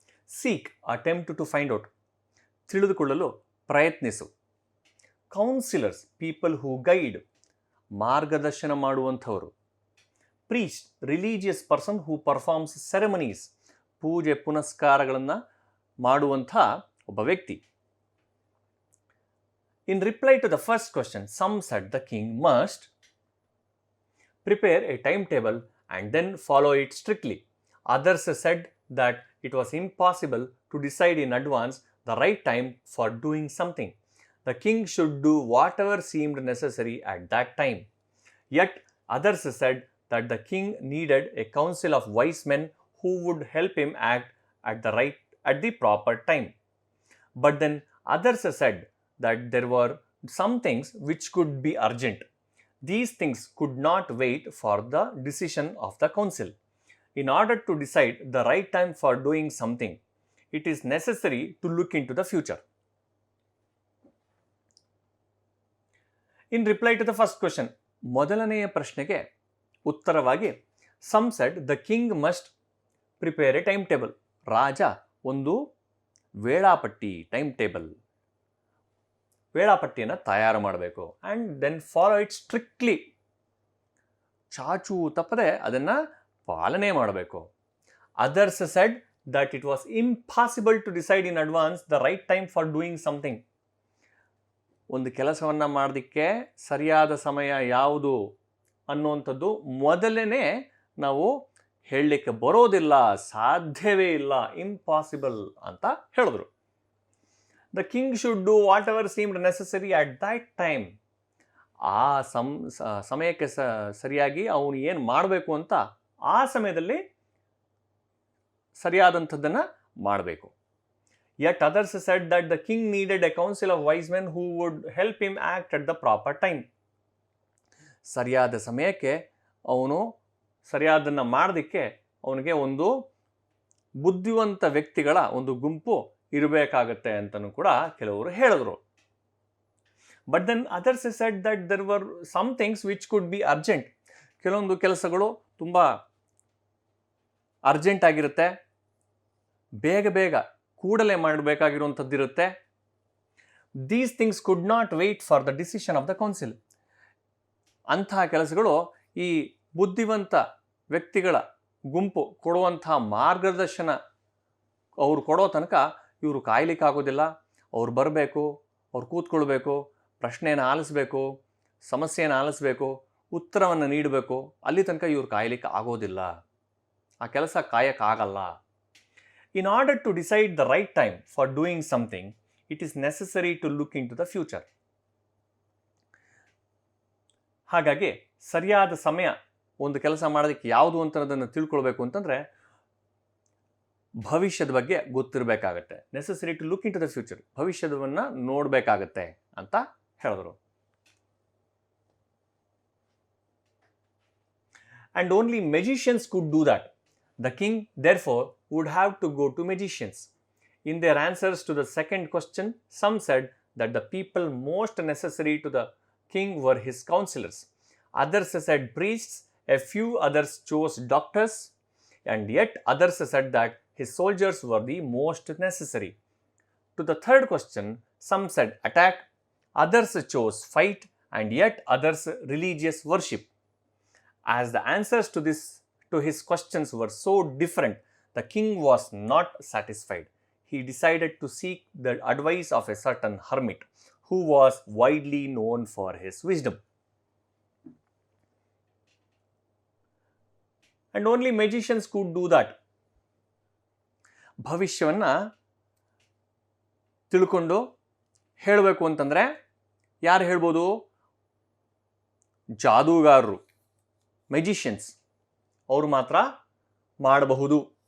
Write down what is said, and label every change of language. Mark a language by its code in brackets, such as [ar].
[en] seek, attempt to find out, [kn] ತಿಳಿದುಕೊಳ್ಳಲು ಪ್ರಯತ್ನಿಸು. [en] counsellors, people who guide, [kn] ಮಾರ್ಗದರ್ಶನ ಮಾಡುವಂಥವರು. [en] priest, religious person who performs ceremonies, [kn] ಪೂಜೆ ಪುನಸ್ಕಾರಗಳನ್ನು ಮಾಡುವಂಥ ಒಬ್ಬ ವ್ಯಕ್ತಿ. [en] In reply to the first question, some said the king must prepare a timetable and then follow it strictly. Others said that it was impossible to decide in advance the right time for doing something. The king should do whatever seemed necessary at that time. Yet others said that the king needed a council of wise men who would help him act at the proper time. But then others said that there were some things which could be urgent. These things could not wait for the decision of the council. In order to decide the right time for doing something, it is necessary to look into the future. In reply to the first question, [kn] ಮೊದಲನೆಯ ಪ್ರಶ್ನೆಗೆ ಉತ್ತರವಾಗಿ [en] some said the king must prepare a timetable. [kn] ರಾಜ ಒಂದು ವೇಳಾಪಟ್ಟಿ ವೇಳಾಪಟ್ಟಿಯನ್ನು ತಯಾರು ಮಾಡಬೇಕು [en] and then follow it strictly, [kn] ಚಾಚು ತಪ್ಪದೆ ಅದನ್ನು ಪಾಲನೆ ಮಾಡಬೇಕು. [en] Others said that it was impossible to decide in advance the right time for doing something. [kn] ಒಂದು ಕೆಲಸವನ್ನು ಮಾಡೋದಕ್ಕೆ ಸರಿಯಾದ ಸಮಯ ಯಾವುದು ಅನ್ನುವಂಥದ್ದು ಮೊದಲೇ ನಾವು ಹೇಳಲಿಕ್ಕೆ ಬರೋದಿಲ್ಲ, ಸಾಧ್ಯವೇ ಇಲ್ಲ, ಇಂಪಾಸಿಬಲ್ ಅಂತ ಹೇಳಿದ್ರು. [en] The king should do whatever seemed necessary at that time. [kn] ಆ ಸಮಯಕ್ಕೆ ಸರಿಯಾಗಿ ಅವನು ಏನು ಮಾಡಬೇಕು ಅಂತ ಆ ಸಮಯದಲ್ಲಿ ಸರಿಯಾದಂಥದ್ದನ್ನು ಮಾಡಬೇಕು. [en] Yet others said that the king needed a council of wise men who would help him act at the proper time. [kn] ಸರಿಯಾದ ಸಮಯಕ್ಕೆ ಅವನು ಸರಿಯಾದನ್ನು ಮಾಡೋದಕ್ಕೆ ಅವನಿಗೆ ಒಂದು ಬುದ್ಧಿವಂತ ವ್ಯಕ್ತಿಗಳ ಒಂದು ಗುಂಪು ಇರಬೇಕಾಗತ್ತೆ ಅಂತಲೂ ಕೂಡ ಕೆಲವರು ಹೇಳಿದ್ರು. [en] But then others said that there were some things which could be urgent. [kn] ಕೆಲವೊಂದು ಕೆಲಸಗಳು ತುಂಬ ಅರ್ಜೆಂಟ್ ಆಗಿರುತ್ತೆ, ಬೇಗ ಕೂಡಲೇ ಮಾಡಬೇಕಾಗಿರುವಂಥದ್ದಿರುತ್ತೆ. [en] These things could not wait for the decision of the council. [kn] ಅಂತಹ ಕೆಲಸಗಳು ಈ ಬುದ್ಧಿವಂತ ವ್ಯಕ್ತಿಗಳ ಗುಂಪು ಕೊಡುವಂತಹ ಮಾರ್ಗದರ್ಶನ ಅವ್ರು ಕೊಡೋ ತನಕ ಇವರು ಕಾಯ್ಲಿಕ್ಕಾಗೋದಿಲ್ಲ. ಅವ್ರು ಬರಬೇಕು, ಅವ್ರು ಕೂತ್ಕೊಳ್ಬೇಕು, ಪ್ರಶ್ನೆಯನ್ನು ಆಲಿಸ್ಬೇಕು, ಸಮಸ್ಯೆಯನ್ನು ಆಲಿಸ್ಬೇಕು, ಉತ್ತರವನ್ನು ನೀಡಬೇಕು. ಅಲ್ಲಿ ತನಕ ಇವ್ರು ಕಾಯ್ಲಿಕ್ಕೆ ಆಗೋದಿಲ್ಲ, ಆ ಕೆಲಸ ಕಾಯಕ್ಕಾಗಲ್ಲ. [en] In order to decide the right time for doing something, it is necessary to look into the future. [kn] ಹಾಗಾಗಿ ಸರಿಯಾದ ಸಮಯ ಒಂದು ಕೆಲಸ ಮಾಡೋದಕ್ಕೆ ಯಾವುದು ಅಂತ ಅದನ್ನು ತಿಳ್ಕೊಳ್ಬೇಕು ಅಂತಂದರೆ ಭವಿಷ್ಯದ ಬಗ್ಗೆ ಗೊತ್ತಿರಬೇಕಾಗತ್ತೆ. [en] necessary to look into the future, [kn] ಭವಿಷ್ಯದವನ್ನು ನೋಡಬೇಕಾಗತ್ತೆ ಅಂತ ಹೇಳಿದ್ರು. [en] And only magicians could do that. The king, therefore, would have to go to magicians. In their answers to the second question, some said that the people most necessary to the king were his counselors. Others said priests, a few others chose doctors, and yet others said that his soldiers were the most necessary. To the third question, some said attack, others chose fight, and yet others religious worship. As the answers to his questions were so different, the king was not satisfied. He decided to seek the advice of a certain hermit who was widely known for his wisdom. And only magicians could do that. [kn] ಭವಿಷ್ಯವನ್ನು ತಿಳ್ಕೊಂಡು ಹೇಳಬೇಕು ಅಂತಂದರೆ ಯಾರು ಹೇಳ್ಬೋದು? ಜಾದೂಗಾರರು, magicians, ಅವರು ಮಾತ್ರ ಮಾಡಬಹುದು.